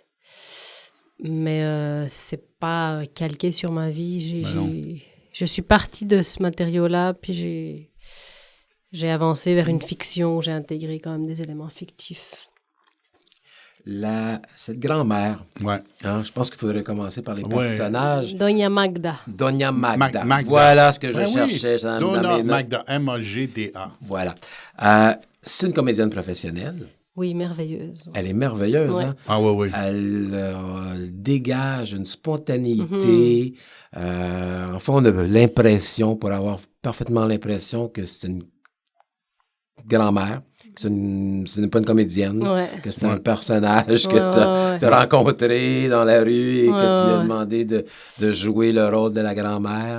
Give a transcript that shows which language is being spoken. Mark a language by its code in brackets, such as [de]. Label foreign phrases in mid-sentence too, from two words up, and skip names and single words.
[fr] Mais c'est pas calqué sur ma vie. Je suis partie de ce matériau-là, puis j'ai avancé vers une fiction où j'ai intégré quand même des éléments fictifs. Cette grand-mère, je pense qu'il faudrait commencer par les personnages. Doña Magda. Doña Magda. Magda. Voilà ce que je cherchais. Oui. Doña Magda, M-A-G-D-A. Voilà. C'est une comédienne professionnelle. Oui, merveilleuse. Elle est merveilleuse. Ouais. Hein? Ah oui. Elle dégage une spontanéité. Enfin, on a l'impression, pour avoir parfaitement l'impression que c'est une grand-mère, que ce n'est pas une comédienne, que c'est un personnage que tu as rencontré dans la rue et que tu lui as demandé de jouer le rôle de la grand-mère.